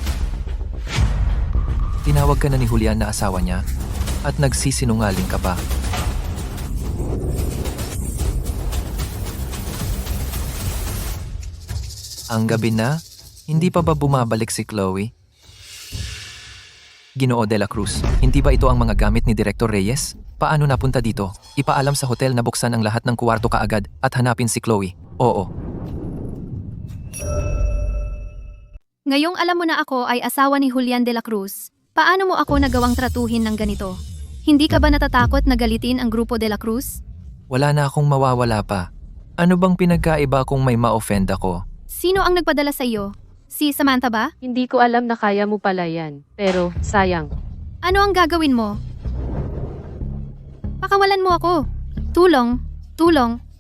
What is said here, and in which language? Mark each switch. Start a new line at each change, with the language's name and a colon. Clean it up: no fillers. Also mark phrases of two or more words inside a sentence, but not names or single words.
Filipino: Tinawag ka na ni Julian na asawa niya? At nagsisinungaling ka ba? Ang gabi na, hindi pa ba bumabalik si Chloe? Ginoo de la Cruz, hindi ba ito ang mga gamit ni Director Reyes? Paano napunta dito? Ipaalam sa hotel na buksan ang lahat ng kuwarto kaagad at hanapin si Chloe. Oo. Ngayong alam mo na ako ay asawa ni Julian de la Cruz, paano mo ako nagawang tratuhin ng ganito? Hindi ka ba natatakot na galitin ang grupo de la Cruz? Wala na akong mawawala pa. Ano bang pinagkaiba kung may ma-offend ako? Sino ang nagpadala sa iyo? Si Samantha ba? Hindi ko alam na kaya mo pala yan. Pero, sayang. Ano ang gagawin mo? Pakawalan mo ako. Tulong. Tulong.